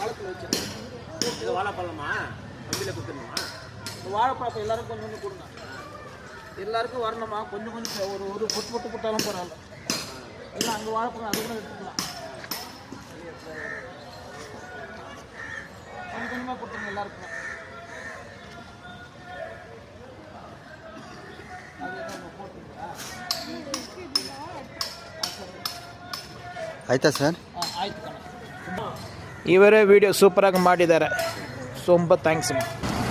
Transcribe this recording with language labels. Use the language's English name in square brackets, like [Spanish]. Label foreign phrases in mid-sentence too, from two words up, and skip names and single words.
[Tamil] இது வாழைப்பழமா கம்பியில் கொடுத்துருணுமா? இந்த வாழைப்பழம் எல்லாருக்கும் கொஞ்சம் கொஞ்சம் கொடுங்க. எல்லாருக்கும் வரணுமா? கொஞ்சம் கொஞ்சம் ஒரு பொட்டு பொட்டு போட்டாலும் பரவாயில்ல. இல்லை அங்கே வாழைப்பழம் அது கூட எடுத்துக்கலாம். கொஞ்சம் கொஞ்சமாக கொடுத்துருங்க எல்லாருக்கும். [Kannada] ಆಯ್ತಾ ಸರ್? ಆಯ್ತು ಕಣ. ಇವರೇ ವಿಡಿಯೋ ಸೂಪರಾಗಿ ಮಾಡಿದ್ದಾರೆ. ತುಂಬ ಥ್ಯಾಂಕ್ಸ್.